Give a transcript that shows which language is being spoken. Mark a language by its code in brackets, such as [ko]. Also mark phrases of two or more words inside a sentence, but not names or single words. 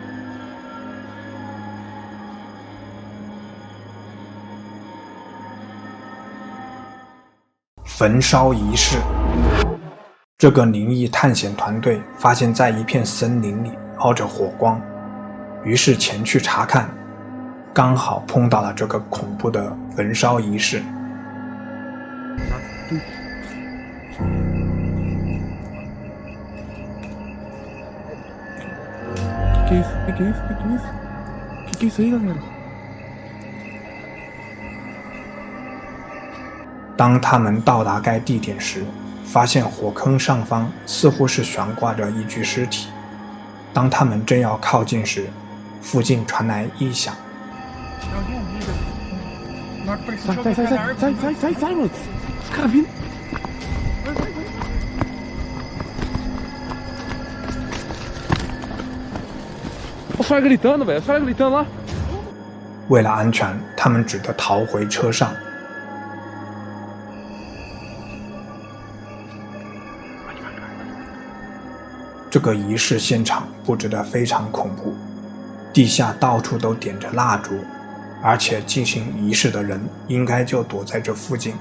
[zh] 焚烧仪式。这个灵异探险团队发现在一片森林里冒着火光，于是前去查看，刚好碰到了这个恐怖的焚烧仪式。 [pt] Que isso aí, galera? [zh] 当他们到达该地点时，发现火坑上方似乎是悬挂着一具尸体。当他们正要靠近时，附近传来异响。 [pt] Sai, mano! Os caras vindo! Os caras gritando, velho! Os caras gritando lá! [zh] 为了安全，他们只得逃回车上。这个仪式现场布置得非常恐怖，地下到处都点着蜡烛，而且进行仪式的人应该就躲在这附近。